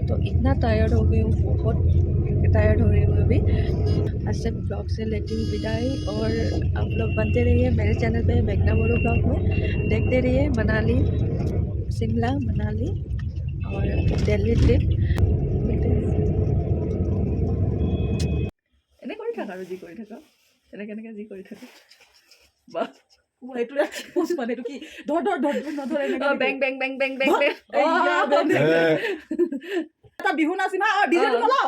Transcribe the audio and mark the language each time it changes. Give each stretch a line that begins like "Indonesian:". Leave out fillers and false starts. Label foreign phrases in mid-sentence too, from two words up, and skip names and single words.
Hindi: तो इतना टायर्ड हो गई हूँ बहुत टायर्ड हो रही हूँ अभी आज से ब्लॉग से लेती हूँ विदाई और आप लोग बनते रहिए मेरे चैनल पे मेघना बोरो ब्लॉग में देखते रहिए मनाली शिमला मनाली और दिल्ली ट्रिप
Assamese: এনে কৰি থাকা আৰু যি কৰি থাকা এনেকৈ যি কৰি থাকা বাহ এইটো মানে এইটো কি ধৰ নধৰে বেং বেং বেং বেং বেং এটা বিহু নাচিম হা ডিজেটো নলাও